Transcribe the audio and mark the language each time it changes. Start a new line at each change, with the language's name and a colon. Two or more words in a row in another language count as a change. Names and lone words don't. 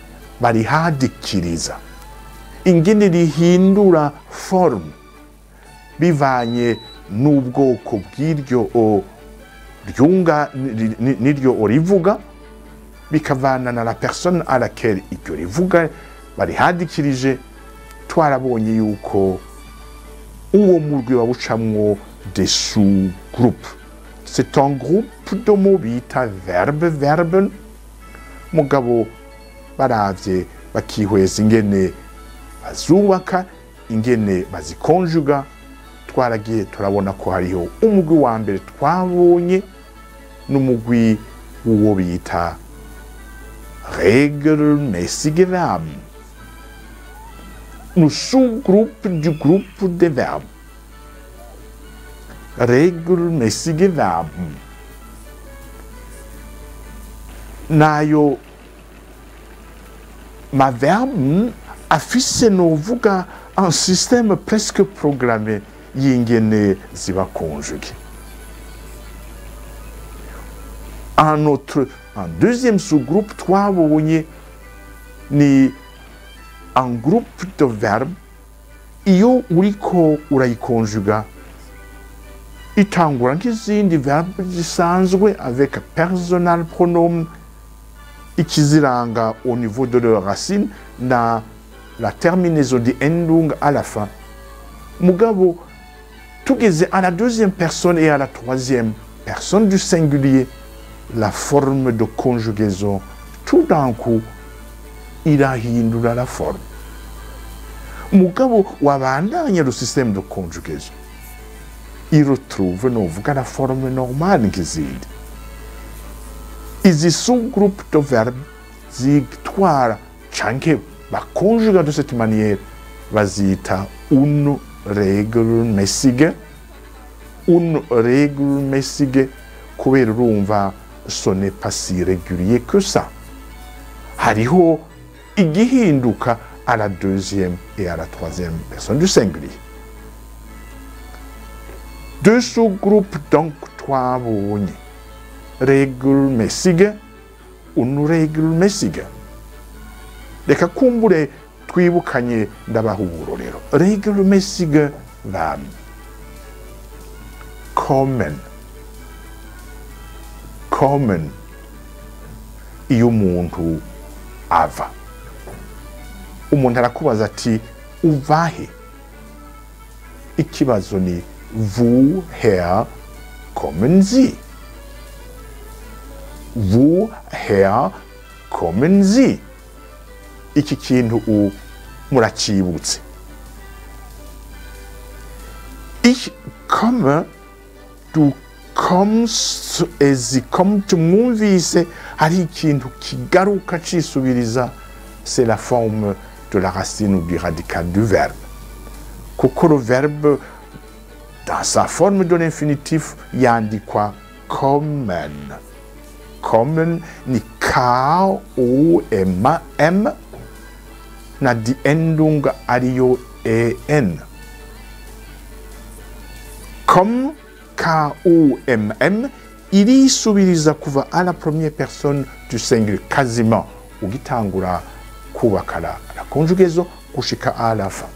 Rundi: barihadikiriza, ingene rihindura forme, bivanye n'ubwoko bw'iryo ryunga n'iryo rivuga, bikavana na
French: la personne à laquelle
Rundi: iryo rivuga barihadikirije. Twarabonye yuko uwo murwi bawucamwo
French: des sous-groupes. C'est un groupe de mots
Rundi: bita verben, mugabo baravye bakihweza ingene bazubaka, ingene bazikonjuga, twaragiye turabona ko hariho umugwi wa mbere twabonye n'umugwi w'uwo bita
German: regelmäßige Verben.
French: Nous sous-groupe du groupe des verbes.
German: Regelmäßige Verben.
Rundi: Nayo ma Verben afise novuga
French: un système presque programmé
Rundi: y'ingene ziba conjuguées.
French: Un deuxième sous-groupe
Rundi: twabonye ni
French: un groupe de verbes
Rundi: iyo uriko urayikonjuga itangura nk'izindi verbe zisanzwe
French: avec personal pronom, ikiziranga au niveau de leur racine na la terminaison de endung à la fin. Mugabo tugeze à la deuxième personne et à la troisième personne du singulier, la forme de conjugaison tout d'un coup irahindura la forme.
Rundi: Mugabo wabandanya
French: le système de conjugaison, il retrouve novuga la forme normale nk'izindi. Izi sous-groupe de verbes
Rundi: zitwara canke bakonjuga
French: de cette manière bazita unregelmäßige. Unregelmäßige
Rundi: kubera urumva
French: ce n'est pas si régulier que ça.
Rundi: Hariho igihinduka
French: à la deuxième et à la troisième personne du singulier. Deux sous-groupes donc twabonye,
German: regelmäßige, unregelmäßige.
Rundi: Reka kumbure twibukanye ndabaha uburorero.
German: Regelmäßige Verben. Kommen. Kommen.
Rundi: Iyo umuntu ava. Umuntu arakubaza ati uvahe? Ikibazo ni
German: woher kommen Sie? Woher kommen Sie?
Rundi: Iki kintu muracibutse.
German: Ich komme, du kommst, sie kommt,
Rundi: mwumvise hari ikintu kigaruka cisubiriza,
French: c'est la forme de la racine ou du radical du verbe. Kuko le verbe dans sa forme de l'infinitif yandikwa kommen.
Rundi: Kommen ni K-O-M-M na
German: die Endung
Rundi: ariyo en.
French: Comme K-O-M-M
Rundi: irisubiriza kuva
French: à la première personne du singulier quasiment
Rundi: ugitangura kubaka
French: la conjugaison gushika à la fin.